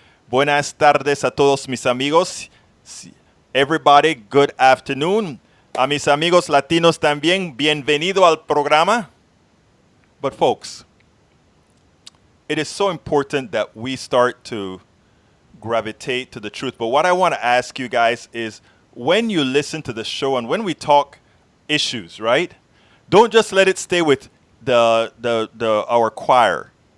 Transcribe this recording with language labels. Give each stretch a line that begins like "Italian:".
Spanish: Buenas tardes a todos mis amigos.
English: Everybody, good afternoon.
Spanish: A mis amigos latinos también, bienvenido al programa.
English: But folks, it is so important that we start to gravitate to the truth. But what I want to ask you guys is, when you listen to the show and when we talk issues, right? Don't just let it stay with our choir.